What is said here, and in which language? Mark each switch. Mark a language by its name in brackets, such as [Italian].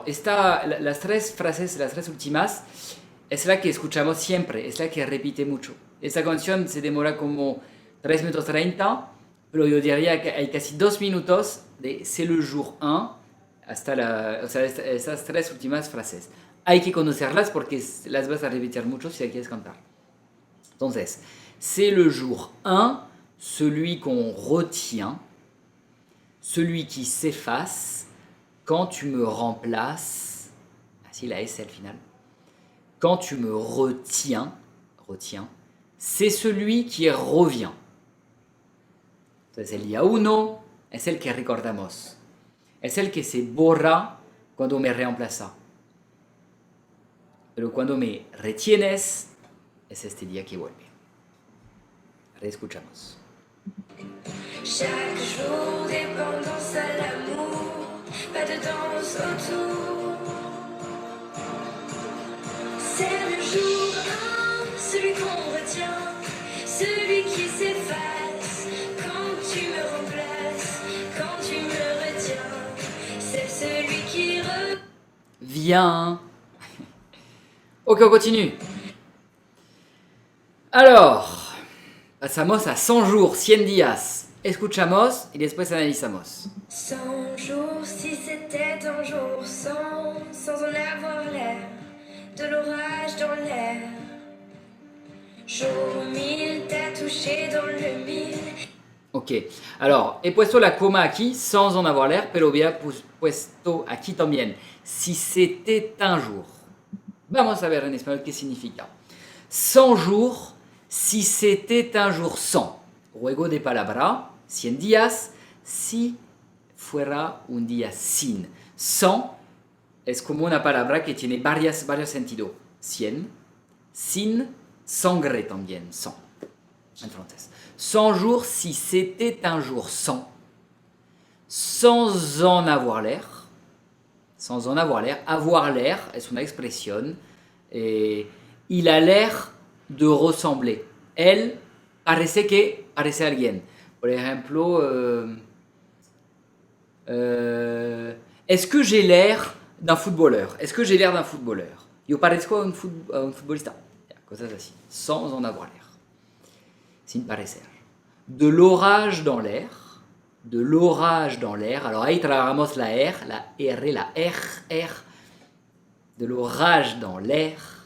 [Spanish] Alors, las tres frases, las tres últimas, es la que escuchamos siempre, es la que repite mucho. Esta canción se demora como 3 minutos 30, pero yo diría que hay casi 2 minutos de [French] c'est le jour 1 [Spanish] hasta esas tres últimas frases. Hay que conocerlas porque las vas a repetir mucho si las quieres cantar. Entonces, [French] c'est le jour 1, celui qu'on retient, celui qui s'efface, quand tu me remplaces, [Spanish] así la S al final, [French] quand tu me retiens, c'est celui qui revient. [Spanish] Entonces el día 1 es el que recordamos, es el que se borra cuando me reemplaza. Pero cuando me retienes, es este día que vuelve. Reescuchamos. [French] Chaque jour, dépendance à l'amour, pas de danse autour. C'est le jour 1, celui qu'on retient, celui qui s'efface quand tu me remplaces, quand tu me retiens. C'est celui qui Viens. Ok, on continue. [Spanish] Alors, pasamos a [French] 100 jours, [Spanish] 100 días. Escuchamos y después analizamos. [French] 100 jours, si c'était un jour sans en avoir l'air, de l'orage dans l'air. Jour 1000, t'as touché dans le 1000. [Spanish] Ok, alors, he puesto la coma aquí [French] sans en avoir l'air, [Spanish] pero hubiera puesto aquí también. [French] Si c'était un jour. [Spanish] Vamos a ver en español qué significa. [French] 100 jours, si c'était un jour sans. [Spanish] Juego de palabra, 100 días, si fuera un día sin. Sans es como una palabra que tiene varios sentidos. 100, sin, sangre también, sans, en francés. [French] 100 jours, si c'était un jour sans. Sans en avoir l'air. Sans en avoir l'air. [Spanish] Avoir l'air es una expresión. [French] Il a l'air de ressembler. [Spanish] Elle parece a alguien. Por ejemplo, [French] est-ce que j'ai l'air d'un footballeur? Est-ce que j'ai l'air d'un footballeur? [Spanish] Yo parezco a un futbolista. Cosas así. [French] Sans en avoir l'air. [Spanish] Sin parecer. [French] De l'orage dans l'air. De l'orage dans l'air. [Spanish] Alors ahí trabajamos la R, la R, la R. [French] De l'orage dans l'air.